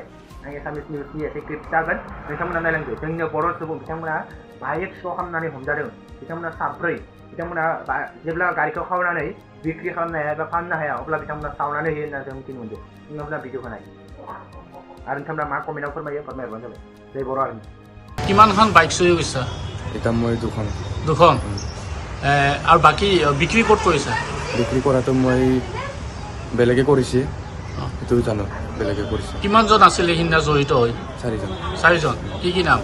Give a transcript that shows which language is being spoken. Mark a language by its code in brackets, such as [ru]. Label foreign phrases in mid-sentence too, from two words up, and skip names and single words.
[brx] आं [en] Assamese newsनि [brx] एसे क्लिप जागोन नोंथांमोना नायलांदो। जोंनिनो बर' सुबुं बिथांमोना बाइक सिखाव खालामनानै हमजादों। बिथांमोना साब्रै बिथांमोना जेब्ला गारिखौ खावनानै बिक्रि खालामनो हाया एबा फाननो हाया अब्ला बिथांमोना सावनानै होयो होनना जों मिथिनो मोनदों। नोंथांमोना भिडिअखौ नाय आरो नोंथांमोना मा कमेन्टआव फोरमायबानो जाबाय। जय बर' आर्मि। [as] কিমানখন বাইক চুৰি গৈছা? এটা মই দুখন আৰু বাকী বিক্ৰী ক'ত কৰিছা? বিক্ৰী কৰাটো মই বেলেগে কৰিছে সেইটো জানো বেলেগে কৰিছে। কিমানজন আছিলে সিদিনা জড়িত হৈ? চাৰিজন। কি নাম?